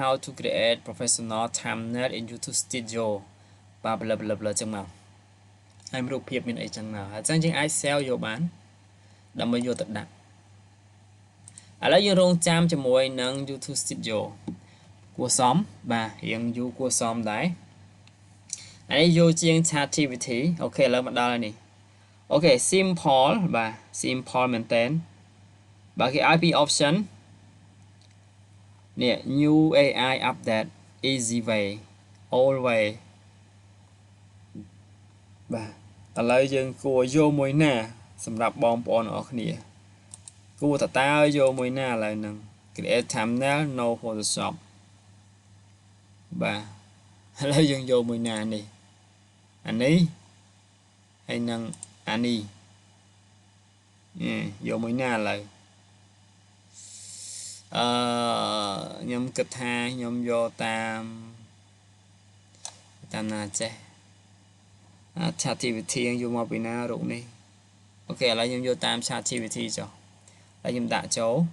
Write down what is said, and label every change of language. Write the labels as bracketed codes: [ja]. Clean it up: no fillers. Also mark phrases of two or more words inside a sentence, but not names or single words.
[en] How to create professional thumbnail in YouTube Studio [km] បាទបលចឹងមកហើយរូបភាពមានអីចឹងមក ហើយចឹងយើងអាច save យកបានដើម្បីយកទៅដាក់ឥឡូវយើងរងចាំជាមួយនឹង YouTube Studio គួរសមបាទរៀងយូរគួរសមដែរអានេះយកជាង ChatGPT អូខេឥឡូវមកដល់ហើយនេះអូខេ simple បាទ simple មែនតើបើគេឲ្យពី option នេះ [en] new AI update easy way all way [km] បាទឥឡូវយើងគួរយកមួយណាសម្រាប់បងប្អូនទាំងអស់គ្នាគួរតើយកមួយណាឥឡូវហ្នឹង [en] create thumbnail no Photoshop [km] បាទឥឡូវយើងយកមួយណានេះអានេះហើយនឹងអានេះយកមួយណាឥឡូវខ្ញុំគិតថាខ្ញុំយកតាមណាចេះChatGPT យកមកពីណារូបនេះអូខេឥឡូវខ្ញុំយកតាម ChatGPT ចុះហើយខ្ញុំដាក់ចូល